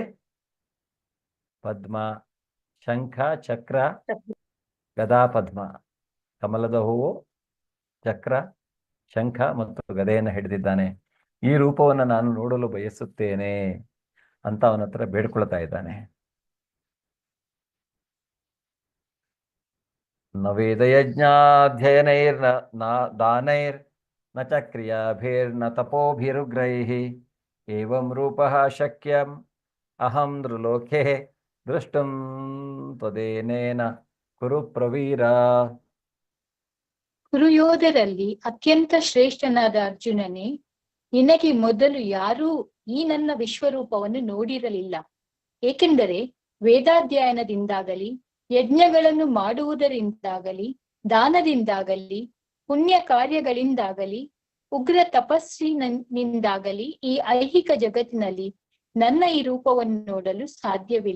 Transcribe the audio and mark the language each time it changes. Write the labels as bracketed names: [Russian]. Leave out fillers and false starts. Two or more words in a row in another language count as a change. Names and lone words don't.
[Kannada] ಪದ್ಮ, ಶಂಖ, ಚಕ್ರ, ಗದಾ, ಪದ್ಮ, ಕಮಲದ ಹೂವು, ಚಕ್ರ, ಶಂಖ ಮತ್ತು ಗದೆಯನ್ನು ಹಿಡಿದಿದ್ದಾನೆ. ಈ ರೂಪವನ್ನು ನಾನು ನೋಡಲು ಬಯಸುತ್ತೇನೆ ಅಂತ ಅವನ ಹತ್ರ ಬೇಡ್ಕೊಳ್ತಾ ಇದ್ದಾನೆ. [Sanskrit] ನ ವೇದಯಜ್ಞಾಧ್ಯಯನೈರ್ ದಾನೈರ್ ನ ಚ ಕ್ರಿಯಾಭಿರ್ನ ತಪೋಭಿರುಗ್ರೈಃ ಏವಂ ರೂಪಃ ಶಕ್ಯಂ ಅಹಂ ನೃಲೋಕೆ ದೃಷ್ಟುಂ ತ್ವದೇನೇನ ಕುರು ಪ್ರವೀರ. [Kannada] ಕುರುಯೋಧರಲ್ಲಿ ಅತ್ಯಂತ ಶ್ರೇಷ್ಠನಾದ ಅರ್ಜುನನೇ, ನಿನಗೆ ಮೊದಲು ಯಾರೂ ಈ ನನ್ನ ವಿಶ್ವರೂಪವನ್ನು ನೋಡಿರಲಿಲ್ಲ. ಏಕೆಂದರೆ ವೇದಾಧ್ಯಯನದಿಂದಾಗಲಿ, ಯಜ್ಞಗಳನ್ನು ಮಾಡುವುದರಿಂದಾಗಲಿ, ದಾನದಿಂದಾಗಲಿ, ಪುಣ್ಯ ಕಾರ್ಯಗಳಿಂದಾಗಲಿ, ಉಗ್ರ ತಪಸ್ಸಿನಿಂದಾಗಲಿ ಈ ಐಹಿಕ ಜಗತ್ತಿನಲ್ಲಿ ನನ್ನ ಈ ರೂಪವನ್ನು ನೋಡಲು ಸಾಧ್ಯವಿಲ್ಲ.